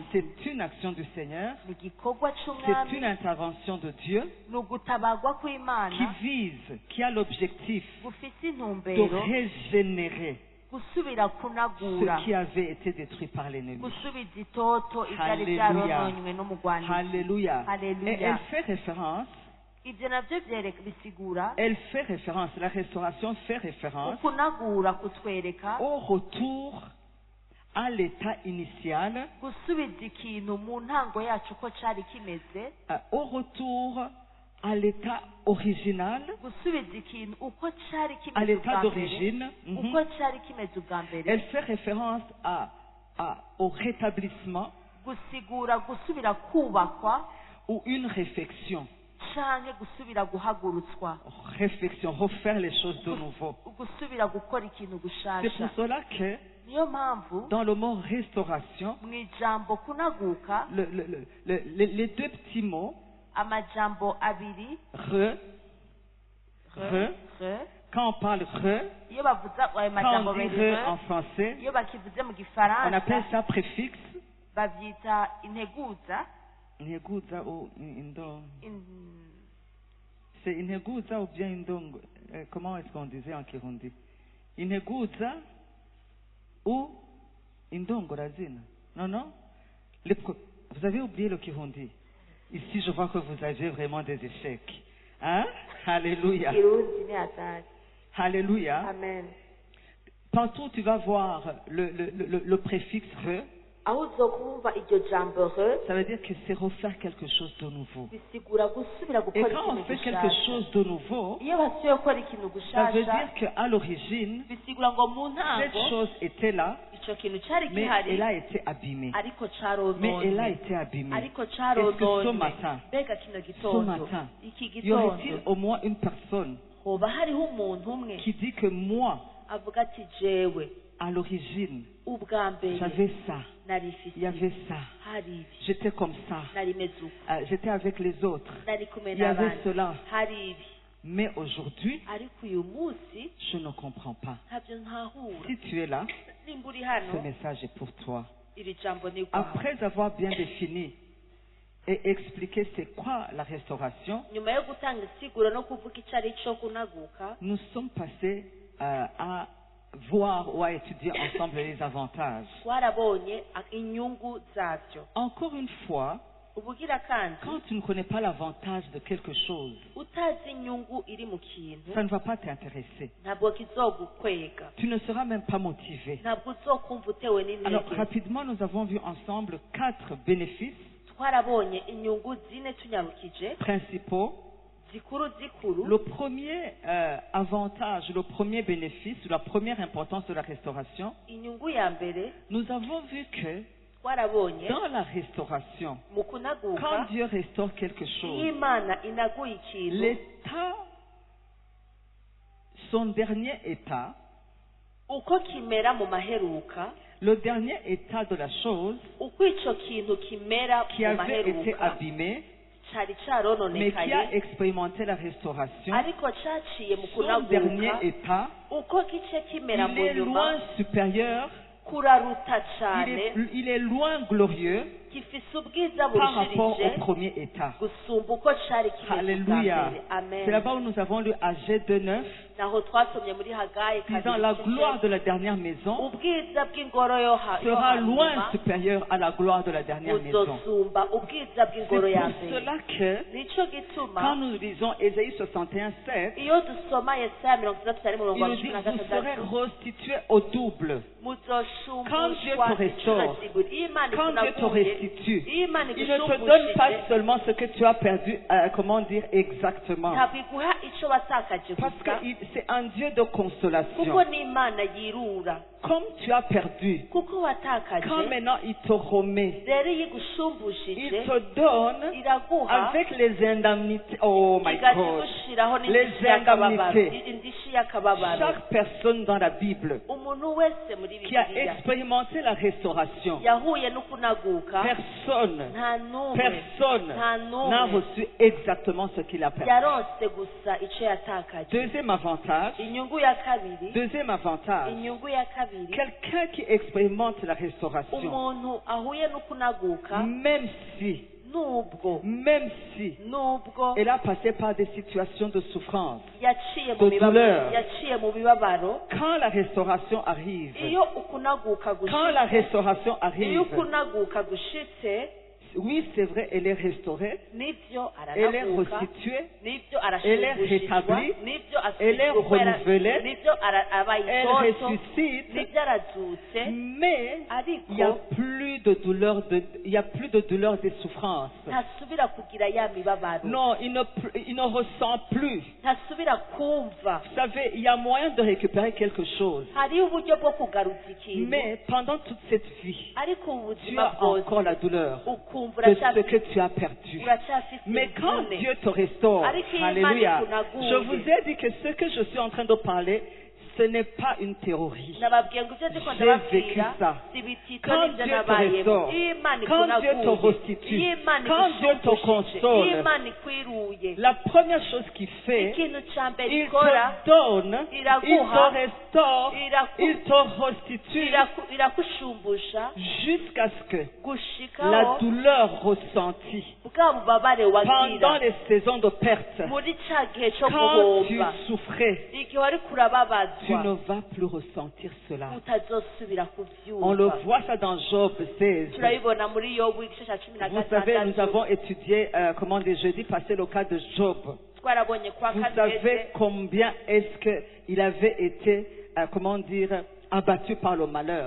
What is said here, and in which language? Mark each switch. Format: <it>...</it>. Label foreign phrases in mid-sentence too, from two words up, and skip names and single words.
<fr>C'est une action du Seigneur,</fr> <rn>ni igikorwa</rn> <fr>c'est</fr> <rn>c'umwami,</rn> <fr>une intervention de Dieu</fr> <rn>ni ugutabarwa</rn> <fr>qui</fr> <rn>kw'Imana</rn> <fr>vise, qui a l'objectif</fr> <rn>gufise</rn> <fr>de</fr> <rn>intumbero</rn> <fr>régénérer</fr> <rn>gusubira kunagura,</rn> <fr>ce qui avait été détruit par l'ennemi.</fr> <rn>gusubiza itoto ivyari</rn> <fr>Alléluia.</fr> <rn>vyarononywe n'umugwanizi.</rn> <fr>Alléluia. Et</fr> <rn>Haleluya.</rn> <fr>elle fait référence,</fr> <rn>ivyo navyo bisigura</rn> <fr>la restauration fait référence</fr> <rn>ukunagura kutwereka</rn> <fr>au retour à l'état initial,</fr> <rn>gusubiza ikintu mu ntango yacu uko cari kimeze,</rn> <fr>au retour à l'état original,</fr> <rn>gusubiza ikintu uko cari</rn> <fr>à</fr> <rn>kimeze</rn> <fr>l'état</fr> <rn>ubwa mbere,</rn> <fr>d'origine.</fr> <rn>uko cari kimeze ubwa mbere.</rn> <fr>Elle fait référence au rétablissement</fr> <rn>gusigura gusubira kubakwa</rn> <fr>ou une réflexion.</fr> <rn>canke gusubira guhagurutswa,</rn> <fr>Réflexion, refaire les choses de nouveau.</fr> <rn>gusubira gukora ikintu</rn> <fr>C'est pour</fr> <rn>gushasha.</rn> <fr>cela que</fr> <rn>niyo mpamvu</rn> <fr>dans le mot restauration,</fr> <rn>mu ijambo kunaguka</rn> <fr>les deux petits mots,</fr> <rn>amajambo abiri</rn> <fr>re, quand on parle re,</fr> <rn>iyo bavuze ayo</rn> <fr>quand</fr> <rn>majambo</rn> <fr>on dit</fr> <rn>abiri</rn> <fr>re en français,</fr> <rn>iyo bakivuze mu</rn> <fr>on</fr> <rn>gifaransa</rn> <fr>appelle ça préfixe.</fr> <rn>bavyita integuza.</rn> <fr>Integuza ou indo. In- C'est integuza ou bien indongo. Comment est-ce qu'on disait en Kirundi?</fr> <rn>Integuza ou indongo razina.</rn> <fr>Non, non. Vous avez oublié le Kirundi. Ici, je vois que vous avez vraiment des échecs. Hein? Alléluia.</fr> <rn>Kirundi ni hatari.</rn> <fr>Alléluia. Amen. Partout, tu vas voir le préfixe re.</fr> <rn>aho uzokumva iryo jambo re</rn> <fr>ça veut dire que c'est refaire quelque chose de nouveau.</fr> <rn>bisigura gusubira</rn> <fr>Et</fr> <rn>gukora</rn> <fr>quand on</fr> <rn>ikintu</rn> <fr>fait quelque</fr> <rn>gushasha</rn> <fr>chose de nouveau,</fr> <rn>iyo basubiye gukora ikintu</rn> <fr>ça veut</fr> <rn>gushasha</rn> <fr>dire qu'à l'origine,</fr> <rn>bisigura ngo mu</rn> <fr>cette</fr> <rn>ntango</rn> <fr>chose était là,</fr> <rn>ico kintu cari</rn> <fr>mais</fr> <rn>gihari</rn> <fr>elle a été abîmée.</fr> <rn>ariko</rn> <fr>Mais elle a</fr> <rn>carononye</rn> <fr>été abîmée.</fr> <rn>ariko</rn> <fr>Est-ce que ce</fr> <rn>carononye</rn> <fr>matin,</fr> <rn>mbega kino</rn> <fr>ce</fr> <rn>gitondo</rn> <fr>matin,</fr> <rn>iki</rn> <fr>y aurait-il</fr> <rn>gitondo</rn> <fr>au moins une personne</fr> <rn>hoba hariho umuntu umwe</rn> <fr>qui dit que moi,</fr> <rn>avuga ati jewe</rn> <fr>à l'origine,</fr> <rn>ubwa mbere</rn> <fr>j'avais ça,</fr> <rn>nari</rn> <fr>il y</fr> <rn>ifise</rn> <fr>avait ça,</fr> <rn>hari ibi</rn> <fr>j'étais comme ça,</fr> <rn>nari meze uku</rn> <fr>j'étais avec les autres,</fr> <rn>nari kumwe</rn> <fr>il y avait</fr> <rn>n'abandi</rn> <fr>cela.</fr> <rn>hari ibi</rn> <fr>Mais aujourd'hui,</fr> <rn>ariko uyu munsi</rn> <fr>je ne comprends pas.</fr> <rn>ntabyo ntahura</rn> <fr>Si tu es là,</fr> <rn>nimba uri</rn> <fr>ce</fr> <rn>hano</rn> <fr>message est pour toi.</fr> <rn>iri jambo ni rwawe</rn> <fr>Après avoir bien défini et expliqué c'est quoi la restauration,</fr> <rn>nyuma yo gutanga isiguro no kuvuga icyo ari cyo kunaguka</rn> <fr>nous sommes passés à voir ou à étudier ensemble les avantages.</fr> <rn>twarabonye inyungu zabyo</rn> <fr>Encore une fois,</fr> <rn>ubugira kandi</rn> <fr>quand tu ne connais pas l'avantage de quelque chose,</fr> <rn>utazi inyungu iri mu kintu</rn> <fr>ça ne va pas t'intéresser.</fr> <rn>ntabwo kizogukwega</rn> <fr>Tu ne seras même pas motivé.</fr> <rn>ntabwo uzokumva utewe</rn> <fr>Alors,</fr> <rn>n'intege</rn> <fr>rapidement, nous avons vu ensemble 4 bénéfices</fr> <rn>twarabonye inyungu zine tunyarukije</rn> <fr>principaux.</fr> <rn>zikuru zikuru</rn> <fr>Le premier avantage, le premier bénéfice, la première importance de la restauration,</fr> <rn>inyungu ya mbere</rn> <fr>nous avons vu que</fr> <rn>twarabonye</rn> <fr>dans la restauration,</fr> <rn>mu kunaguka</rn> <fr>quand Dieu restaure quelque</fr> <rn>iyo</rn> <fr>chose,</fr> <rn>imana inaguye ikintu</rn> <fr>l'état, son dernier état,</fr> <rn>uko kimera mu maheruka</rn> <fr>le dernier état de la chose</fr> <rn>uko ico kintu kimera</rn> <fr>qui</fr> <rn>mu</rn> <fr>avait été</fr> <rn>maheruka</rn> <fr>abîmé,</fr> <rn>cari</rn> <fr>mais qui</fr> <rn>carononekaye</rn> <fr>a expérimenté la restauration,</fr> <rn>ariko caciye mu</rn> <fr>son dernier</fr> <rn>kunaguka</rn> <fr>état,</fr> <rn>uko gice kimera</rn> <fr>il</fr> <rn>mu</rn> <fr>est</fr> <rn>nyuma</rn> <fr>loin supérieur,</fr> <rn>kuraruta cane</rn> <fr>il est loin glorieux</fr> <rn>gifise ubwiza</rn> <fr>par rapport au</fr> <rn>burushirije</rn> <fr>premier état.</fr> <rn>gusumba uko cari kimeze ubwa</rn> <fr>Alléluia.</fr> <rn>mbere amen</rn> <fr>C'est là-bas où nous avons lu AG 2.9,</fr> <rn>naho twasomye muri hagayi</rn> <fr>disant la gloire de la dernière maison</fr> <rn>ubwiza bw'ingoro yo</rn> <fr>sera loin</fr> <rn>hanyuma</rn> <fr>supérieure à la gloire de la dernière maison.</fr> <rn>buzosumba ubwiza</rn> <fr>C'est</fr> <rn>bw'ingoro ya</rn> <fr>pour</fr> <rn>mbere</rn> <fr>cela que</fr> <rn>nico gituma</rn> <fr>quand nous lisons Ésaïe 61.7,</fr> <rn>iyo dusoma yesaya 63</rn> <fr>il nous dit vous serez restitués au double. Quand Dieu te restaure, quand Dieu te restitue, il ne te donne pas seulement ce que tu as perdu, comment dire exactement.</fr> <rn>ntabwo iguha ico watakaje</rn> <fr>Parce</fr> <rn>gusa</rn> <fr>que c'est un Dieu de consolation.</fr> <rn>kuko ni imana yirura</rn> <fr>Comme tu as perdu,</fr> <rn>kuko watakaje</rn> <fr>quand maintenant il te remet,</fr> <rn>rero iyo</rn> <fr>il</fr> <rn>igushumbujije</rn> <fr>te donne</fr> <rn>iraguha</rn> <fr>avec les indemnités.</fr> <en>Oh my</en> <rn>igaca</rn> <en>God.</en> <rn>igushiraho</rn> <fr>Les</fr> <rn>n'indishyi y'akababaro</rn> <fr>indemnités.</fr> <rn>indishyi y'akababaro</rn> <fr>Chaque personne dans la Bible</fr> <rn>umuntu wese muri</rn> <fr>qui a</fr> <rn>bibiliya</rn> <fr>expérimenté la restauration,</fr> <rn>yahuye no kunaguka</rn> <fr>personne</fr> <rn>nta n'umwe</rn> <fr>Personne</fr> <rn>nta</rn> <fr>n'a</fr> <rn>n'umwe</rn> <fr>reçu exactement ce qu'il a perdu.</fr> <rn>yaronse gusa ico yatakaje</rn> <fr>Deuxième avantage,</fr> <rn>inyungu ya kabiri</rn> <fr>deuxième avantage,</fr> <rn>inyungu ya kabiri</rn> <fr>quelqu'un qui expérimente la restauration,</fr> <rn>umuntu ahuye no kunaguka</rn> <fr>même si</fr> <rn>nubwo</rn> <fr>elle a passé par des situations de souffrance,</fr> <rn>yaciye</rn> <fr>de douleur,</fr> <rn>mu bibabaro</rn> <fr>quand la restauration arrive,</fr> <rn>iyo ukunaguka</rn> <fr>quand la restauration</fr> <rn>iyo</rn> <fr>arrive,</fr> <rn>ukunaguka gushitse</rn> <fr>oui c'est vrai, elle est restaurée,</fr> <rn>nibyo</rn> <fr>elle est</fr> <rn>aranaguka</rn> <fr>restituée,</fr> <rn>nibyo</rn> <fr>elle est</fr> <rn>arashimishwa</rn> <fr>rétablie,</fr> <rn>nibyo</rn> <fr>elle est renouvelée,</fr> <rn>nibyo abaye</rn> <fr>elle</fr> <rn>itoto</rn> <fr>ressuscite,</fr> <rn>nibyo arazutse</rn> <fr>mais il n'y a</fr> <rn>ariko</rn> <fr>plus de douleur, il y a plus de douleur et de souffrance.</fr> <rn>ntasubira kugira ya mibabaro</rn> <fr>Non, il ne ressent plus.</fr> <rn>ntasubira kumva</rn> <fr>Vous savez, il y a moyen de récupérer quelque chose.</fr> <rn>hariho uburyo bwo kugaruza ikintu</rn> <fr>Mais pendant toute cette vie,</fr> <rn>ariko ubu</rn> <fr>tu</fr> <rn>buzima</rn> <fr>as</fr> <rn>bwose</rn> <fr>encore la douleur</fr> <rn>ukumva</rn> <fr>de ce que tu as perdu.</fr> <rn>uracyafite</rn> <fr>Mais quand</fr> <rn>imvune.</rn> <fr>Dieu te restaure,</fr> <rn>Ariko iyo</rn> <fr>alléluia,</fr> <rn>Imana ikunaguye,</rn> <fr>je vous ai dit que ce que je suis en train de parler, ce n'est pas une théorie.</fr> <rn>nababwiye ngo ibyo ndiko</rn> <fr>J'ai vécu</fr> <rn>ndababwira</rn> <fr>ça.</fr> <rn>si bitito</rn> <fr>Quand</fr> <rn>n'ibyo</rn> <fr>Dieu te</fr> <rn>nabayemo</rn> <fr>restaure,</fr> <rn>iyo Imana</rn> <fr>quand Dieu te</fr> <rn>ikunaguye</rn> <fr>restitue,</fr> <rn>iyo Imana</rn> <fr>quand Dieu te</fr> <rn>igushumbujije</rn> <fr>console,</fr> <rn>iyo Imana ikwiruye</rn> <fr>la première chose qu'il fait,</fr> <rn>ikintu ca mbere</rn> <fr>il</fr> <rn>ikora</rn> <fr>te donne, il</fr> <rn>iraguha,</rn> <fr>te restaure, il te restitue</fr> <rn>irakushumbusha</rn> <fr>jusqu'à ce que la</fr> <rn>gushikaho</rn> <fr>douleur ressentie</fr> <rn>bwa bubabare</rn> <fr>pendant</fr> <rn>wagira</rn> <fr>les saisons de perte,</fr> <rn>muri ca gihe co</rn> <fr>quand tu</fr> <rn>guhomba</rn> <fr>souffrais,</fr> <rn>igihe wari</rn> <fr>tu ne</fr> <rn>kurababazwa</rn> <fr>vas plus ressentir cela.</fr> <rn>utazosubira</rn> <fr>On le</fr> <rn>kuvyumva</rn> <fr>voit ça dans Job 16.</fr> <rn>turabibona muri yobu igice ca cumi na</rn> <fr>Vous savez, nous</fr> <rn>gatandatu</rn> <fr>avons étudié, comment dire, jeudi passé le cas de Job.</fr> <rn>twarabonye kwa</rn> <fr>Vous</fr> <rn>kaneze</rn> <fr>savez combien est-ce qu'il avait été, comment dire, abattu par le malheur,</fr>